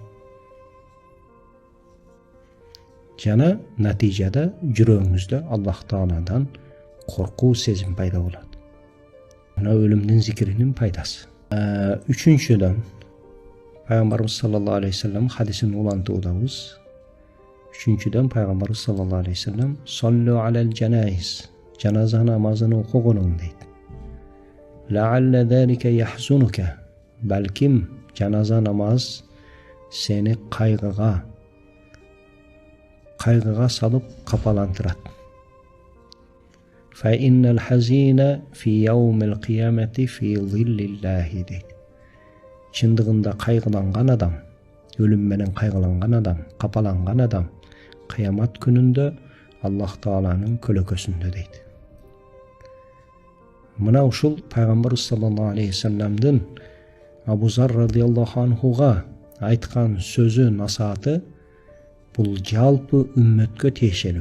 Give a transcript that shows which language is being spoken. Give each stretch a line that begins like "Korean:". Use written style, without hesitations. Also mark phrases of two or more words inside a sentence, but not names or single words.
Kyrgyz: Жана натыйжада жүрөгүңүздө Аллах Тааладан коркуу сезим пайда болот. Мына өлүмдүн зикиринин пайдасы. Үчүнчүдөн Пайгамбарыбыз
Arabic: صلى الله عليه وسلم
Kyrgyz: хадисин улантуудабыз. Үчүнчүдөн Пайгамбарыбыз
Arabic: صلى الله عليه وسلم صلوا على الجنائز,
Kyrgyz: жаназа намазын окугуну дейт.
Arabic: لعل ذلك يحزنك,
Kyrgyz: балким жаназа намаз сени кайгыга салып капалантырат.
Arabic: فإن الحزين في يوم القيامة في ظل الله дейт.
Kyrgyz: Чындыгында кайгыланган адам, өлүм менен кайгыланган адам, капаланган адам кыямат күнүндө Аллах Тааланын көлөкөсүндө дейт. Мына ушул Пайгамбарыбыз
Arabic: صلى الله عليه وسلم
Kyrgyz: Абу Зар
Arabic: رضي الله عنه
Kyrgyz: айткан сөзү, насааты бул жалпы үммөткө тиешелүү.